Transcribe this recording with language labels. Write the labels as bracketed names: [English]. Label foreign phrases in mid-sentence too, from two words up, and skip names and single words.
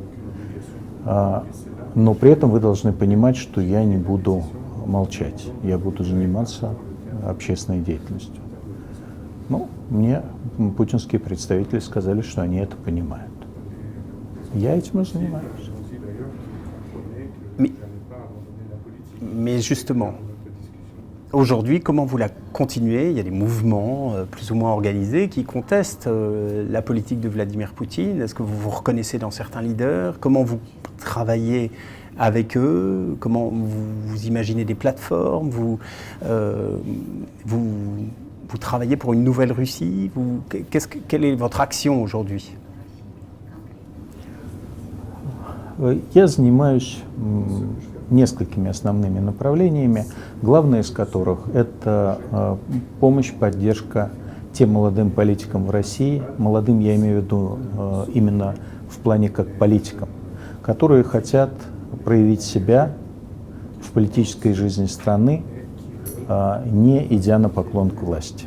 [Russian] Но при этом вы должны понимать, что я не буду молчать. Я буду заниматься общественной деятельностью. Мне путинские представители сказали, что они это понимают. Я этим и занимаюсь. [French] Mais justement, aujourd'hui, comment vous la continuez? Il y a des mouvements plus ou moins organisés qui contestent la politique de Vladimir Poutine. Est-ce que vous vous reconnaissez dans certains leaders? Comment vous travaillez avec eux? Comment vous imaginez des plateformes? Vous travaillez pour une nouvelle Russie? Quelle est votre action aujourd'hui? [Russian] Я занимаюсь несколькими основными направлениями, главное из которых это помощь, поддержка тем молодым политикам в России, молодым я имею в виду именно в плане как политикам, которые хотят проявить себя в политической жизни страны, не идя на поклон к власти.